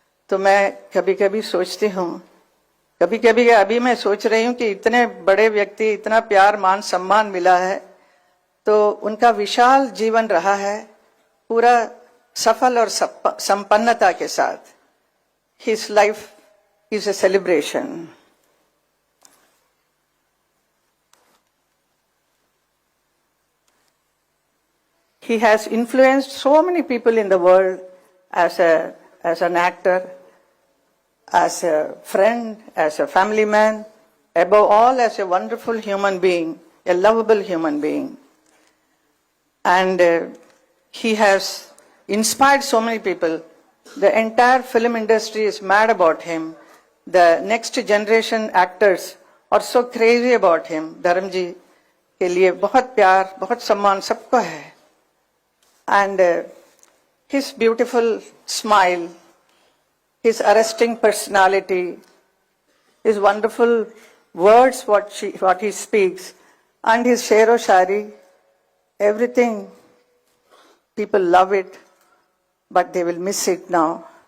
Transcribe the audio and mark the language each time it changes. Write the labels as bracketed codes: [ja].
[hi] तो मैं कभी कभी सोचती हूँ, कभी कभी अभी मैं सोच रही हूँ कि इतने बड़े व्यक्ति, इतना प्यार मान सम्मान मिला है, तो उनका विशाल जीवन रहा है, पूरा सफल और संपन्नता के साथ। [en] His life is a celebration. He has influenced so many people in the world as an actor, as a friend, as a family man, above all as a wonderful human being, a lovable human being. And he has inspired so many people. The entire film industry is mad about him. The next generation actors are so crazy about him. [hi] धर्म जी के लिए बहुत प्यार, बहुत सम्मान सबको है. [en] And his beautiful smile, his arresting personality, his wonderful words, what he speaks, and his shero-shari, everything, people love it, but they will miss it now.